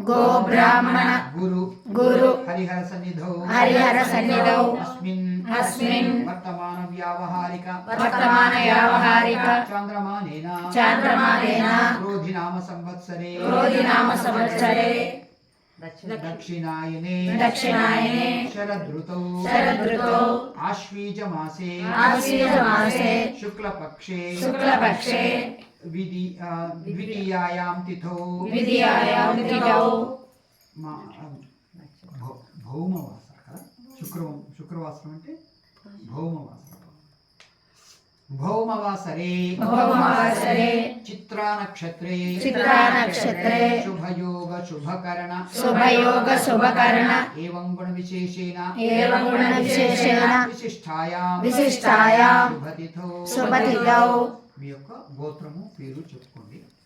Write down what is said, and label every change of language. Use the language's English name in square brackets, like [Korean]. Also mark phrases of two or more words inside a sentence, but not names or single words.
[Sanskrit] गुरु हरिहर सन्निधौ अस्मिन् वर्तमान व्यावहारिक चांद्रमानेन क्रोधिनाम संवत्सरे दक्षिणायने शरदृतौ आश्वीज मासे शुक्लपक्षे द्वितीयायां तिथौ भौमवासर [Telugu] కదా శుక్రవాసరం అంటే [Sanskrit] భౌమవాసరే చిత్రా నక్షత్రే శుభయోగ శుభకరణ ఏవం గుణ విశేషేణ విశిష్టాయాం శుభతిథౌ [Telugu] మీ యొక్క గోత్రము పేరు చెప్పుకోండి.